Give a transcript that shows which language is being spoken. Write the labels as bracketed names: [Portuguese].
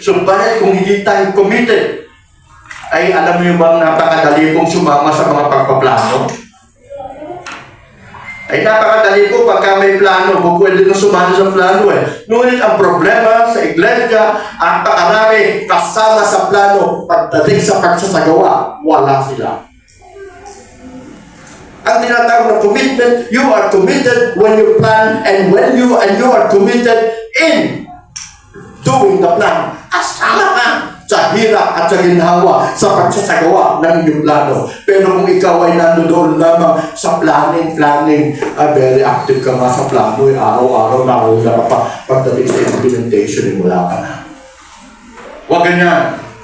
[Filipino] Subalit kung hindi tayo committed, ay alam niyo bang napakadali pong sumama sa mga pagpaplano? Ay napakadali po pagka may plano, kung pwede nang sumali sa plano eh. Ngunit ang problema sa iglesia, ang pakarami kasama sa plano, pagdating sa pagsasagawa, wala sila. Ang tinatawag na [English] commitment, you are committed when you plan, and when you are committed in doing the plan. [Filipino] Asama ka sa hirap at sa ginhawa sa pagsasagawa ng iyong plano. Pero kung ikaw ay nandoon lamang sa planning, [English] very active [Filipino] ka nga sa plano, araw-araw na ka pa, pagdating sa implementation, wala ka na. Huwag ganyan.